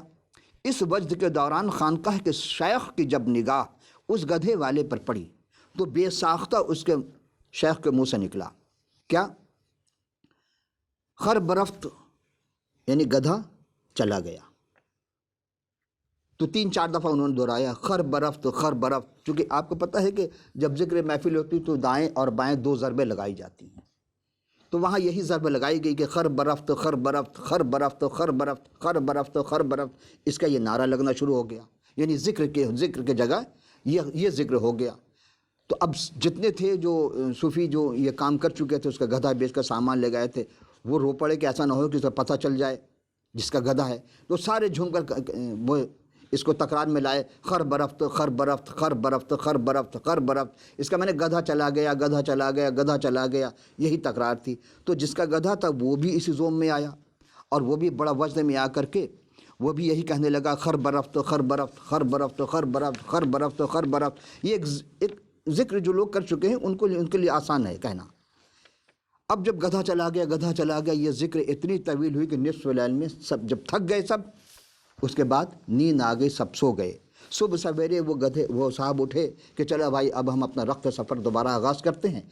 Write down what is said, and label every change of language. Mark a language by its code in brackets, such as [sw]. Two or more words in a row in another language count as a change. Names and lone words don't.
[ur] اس وجد کے دوران خانقاہ کے شیخ کی جب نگاہ اس گدھے والے پر پڑی تو بے ساختہ اس کے شیخ کے منہ سے نکلا کیا؟ [fa] خر برفت، [ur] یعنی گدھا چلا گیا۔ تو 3-4 دفعہ انہوں نے دہرایا [fa] خر برفت خر برفت، [ur] چونکہ آپ کو پتہ ہے کہ جب ذکر محفل ہوتی تو دائیں اور بائیں 2 ضربیں لگائی جاتی ہیں، تو وہاں یہی ضرب لگائی گئی کہ [fa] خر برفت خر برفت خر برفت خر برفت خر برفت خر برفت۔ [ur] اس کا یہ نعرہ لگنا شروع ہو گیا، یعنی ذکر کے جگہ یہ ذکر ہو گیا۔ تو اب جتنے تھے جو صوفی جو یہ کام کر چکے تھے، اس کا گدھا بیچ کر سامان لے گئے تھے، وہ رو پڑے کہ ایسا نہ ہو کہ اسے پتہ چل جائے جس کا گدھا ہے، تو سارے جھوم کر وہ اس کو تکرار میں لائے [fa] خر برفت خر برفت خر برفت خر برفت خر برفت۔ [ur] اس کا میں نے گدھا چلا گیا گدھا چلا گیا گدھا چلا گیا، یہی تکرار تھی۔ تو جس کا گدھا تھا وہ بھی اسی زوم میں آیا، اور وہ بھی بڑا وجد میں آ کر کے وہ بھی یہی کہنے لگا [fa] خر برفت خر برفت خر برفت خر برفت خر برفت خر برفت۔ [ur] یہ ایک ذکر جو لوگ کر چکے ہیں ان کے لیے آسان ہے کہنا۔ اب جب گدھا چلا گیا یہ ذکر اتنی طویل ہوئی کہ نصف اللیل میں سب جب تھک گئے سب، اس کے بعد نیند آ گئی، سب سو گئے۔ صبح سویرے وہ صاحب اٹھے کہ چلا بھائی اب ہم اپنا رخت سفر دوبارہ آغاز کرتے ہیں۔